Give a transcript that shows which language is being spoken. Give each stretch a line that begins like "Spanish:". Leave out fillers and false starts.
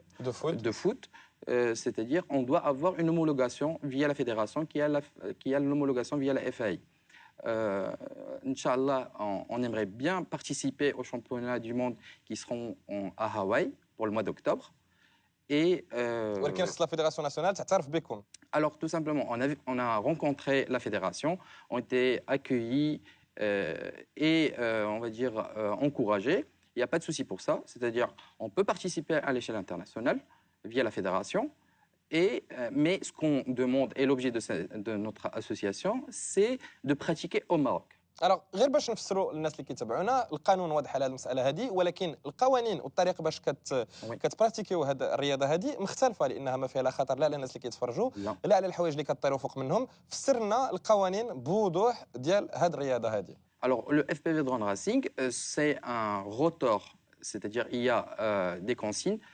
French: De foot. c'est-à-dire on doit avoir une homologation via la fédération qui a l'homologation via la FAI. Inch'Allah, on aimerait bien participer aux championnats du monde qui seront à Hawaï pour le mois d'octobre. Et
Arabic: ولكن خص لا فيدراسيون ناسيونال تعترف بكم.
French: alors tout simplement, on a rencontré la fédération, ont été accueillis et on va dire encouragés. Il n'y a pas de souci pour ça, c'est-à-dire on peut participer à l'échelle internationale via la fédération. Mais ce qu'on demande et l'objet de notre association, c'est de pratiquer au Maroc.
Arabic: Alors غير باش نفسروا للناس اللي كيتابعونا، القانون واضح على هذه المساله هذه، ولكن القوانين والطريقه باش كتبراتيكيو هذه الرياضه هذه مختلفه، لانها ما فيها لا خطر لا على الناس اللي كيتفرجوا لا على الحوايج اللي كطيروا فوق منهم. فسر لنا القوانين بوضوح ديال هذه الرياضه هذه.
French: Alors le FPV Drone Racing, c'est un rotor, c'est-à-dire il y a des consignes.